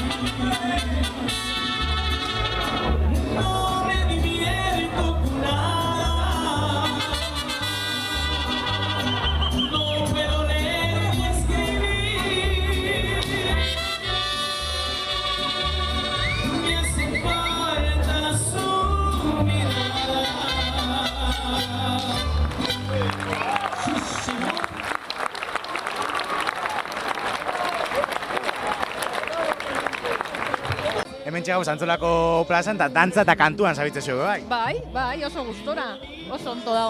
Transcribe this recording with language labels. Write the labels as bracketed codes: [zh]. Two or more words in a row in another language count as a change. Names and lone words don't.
[es] No me divierto con nada. No puedo leer ni escribir. Me hace falta su mirada. [eu] Hemen txegauz Antzolako plazan eta dantza eta kantuan zabitzen zugu, bai? Bai, oso gustora, oso onto dago.